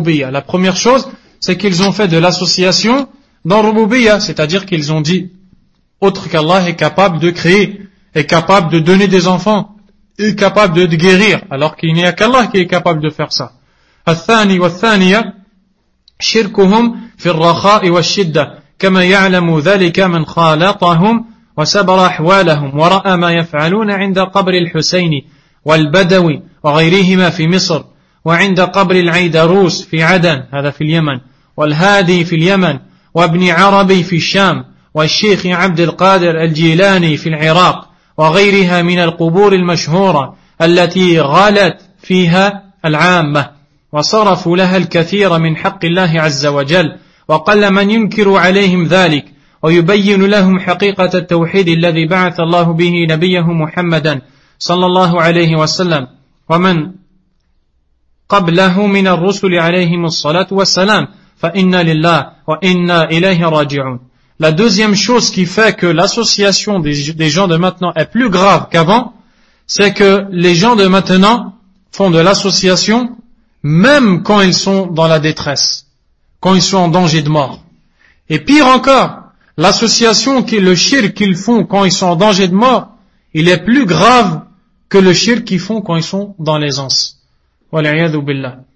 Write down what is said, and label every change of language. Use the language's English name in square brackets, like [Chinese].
[French] La première chose, c'est qu'ils ont fait de l'association dans Rububiyya, c'est-à-dire qu'ils ont dit autre qu'Allah est capable de créer, est capable de donner des enfants, est capable de guérir, alors qu'il n'y a qu'Allah qui est capable de faire ça. [Arabic] الثاني والثانية شركهم في الرخاء والشدة كما يعلم ذلك من خالطهم وسبر أحوالهم ورأى ما يفعلون عند قبر الحسين والبدوي وغيرهما في مصر وعند قبر العيدروس في عدن هذا في اليمن والهادي في اليمن وابن عربي في الشام والشيخ عبد القادر الجيلاني في العراق وغيرها من القبور المشهورة التي غالت فيها العامة وصرفوا لها الكثير من حق الله عز وجل، وقل من ينكر عليهم ذلك ويبين لهم حقيقة التوحيد الذي بعث الله به نبيه محمدا صلى الله عليه وسلم ومن قبله من الرسل عليهم الصلاة والسلام. فإنا لله وإنا إليه راجعون. [French] La deuxième chose qui fait que l'association des gens de maintenant est plus grave qu'avant, c'est que les gens de maintenant font de l'association même quand ils sont dans la détresse, quand ils sont en danger de mort. Et pire encore, l'association, le shirk qu'ils font quand ils sont en danger de mort, il est plus grave que le shirk qu'ils font quand ils sont dans l'aisance. [Arabic] Wal'iyadu billah.